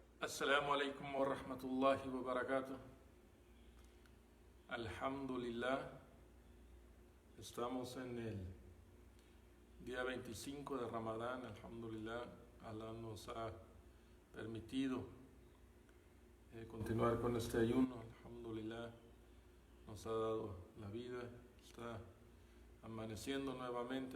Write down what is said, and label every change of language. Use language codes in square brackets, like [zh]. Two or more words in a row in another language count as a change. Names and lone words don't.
[ar] السلام عليكم ورحمة الله وبركاته. [es] Alhamdulillah, estamos en el día 25 de Ramadán. Alhamdulillah, Allah nos ha permitido continuar con este ayuno. Alhamdulillah, nos ha dado la vida, está amaneciendo nuevamente.